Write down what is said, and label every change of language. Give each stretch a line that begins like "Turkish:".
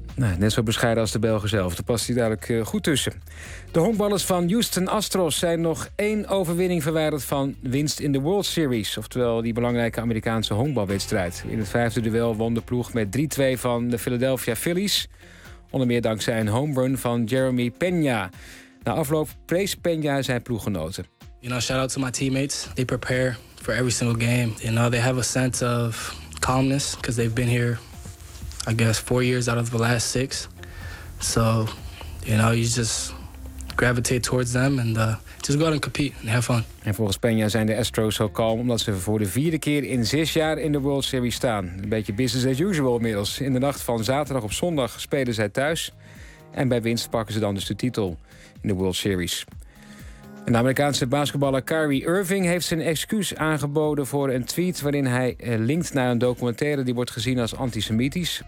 Dutch: Nou, net zo bescheiden als de Belgen zelf. Daar past hij duidelijk goed tussen. De honkballers van Houston Astros zijn nog 1 overwinning verwijderd van winst in de World Series. Oftewel die belangrijke Amerikaanse honkbalwedstrijd. In het 5e duel won de ploeg met 3-2 van de Philadelphia Phillies. Onder meer dankzij een home run van Jeremy Peña. Na afloop prees Peña zijn ploeggenoten.
English: You know, shout out to my teammates. They prepare for every single game. You know, they have a sense of calmness because they've been here. I guess 4 years out of the last 6. So, you know, you just gravitate towards them and just go out and compete and have fun.
Dutch: En volgens Peña zijn de Astros zo kalm omdat ze voor de 4e keer in 6 jaar in de World Series staan. Een beetje
English: business as usual
Dutch: inmiddels. In de nacht van zaterdag op zondag spelen zij thuis. En bij winst pakken ze dan dus de titel in de World Series. En de Amerikaanse basketballer Kyrie Irving heeft zijn excuus aangeboden voor een tweet waarin hij linkt naar een documentaire die wordt gezien als antisemitisch.